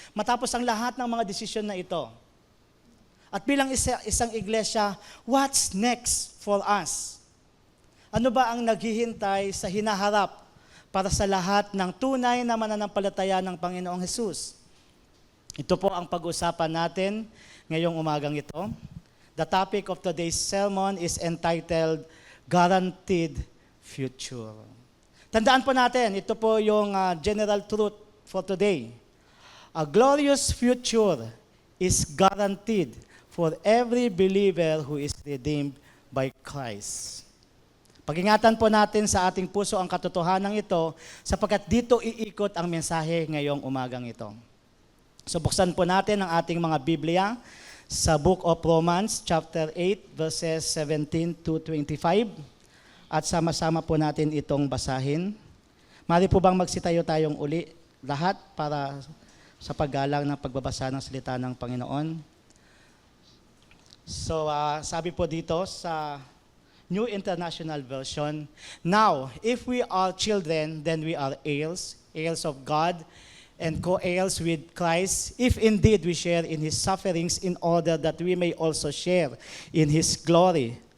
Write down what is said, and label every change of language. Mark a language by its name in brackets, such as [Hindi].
[Filipino] Matapos ang lahat ng mga desisyon na ito. At bilang isang iglesia, [English] what's next for us? [Filipino] Ano ba ang naghihintay sa hinaharap para sa lahat ng tunay na mananampalataya ng Panginoong Jesus? Ito po ang pag-usapan natin ngayong umagang ito. [English] The topic of today's sermon is entitled, Guaranteed Future. [Filipino] Tandaan po natin, ito po yung general truth for today. [English] A glorious future is guaranteed for every believer who is redeemed by Christ. [Filipino] Pag-ingatan po natin sa ating puso ang katotohanan ito sapagkat dito iikot ang mensahe ngayong umagang ito. So buksan po natin ang ating mga Biblia sa Book of Romans, chapter 8, verses 17 to 25. At sama-sama po natin itong basahin. Mari po bang magsitayo tayong uli lahat para sa paggalang ng pagbabasa ng salita ng Panginoon. So sabi po dito sa [English] New International Version, now, if we are children, then we are heirs, heirs of God, and co-heirs with Christ, if indeed we share in His sufferings in order that we may also share in His glory.